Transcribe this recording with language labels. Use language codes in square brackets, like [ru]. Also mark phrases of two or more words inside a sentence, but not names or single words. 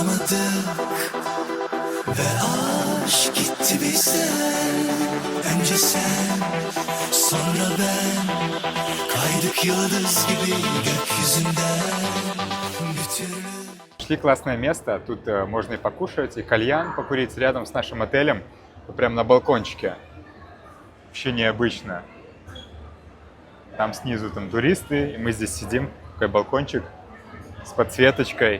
[tr] tanışamadık ve aşk gitti bizden. Önce sen, sonra ben, kaydık yıldız gibi gökyüzünden. Bir türlü [ru] Нашли классное место, тут можно и покушать, и кальян покурить рядом с нашим отелем, прямо на балкончике. Вообще необычно. Там снизу там туристы, и мы здесь сидим, такой балкончик с подсветочкой.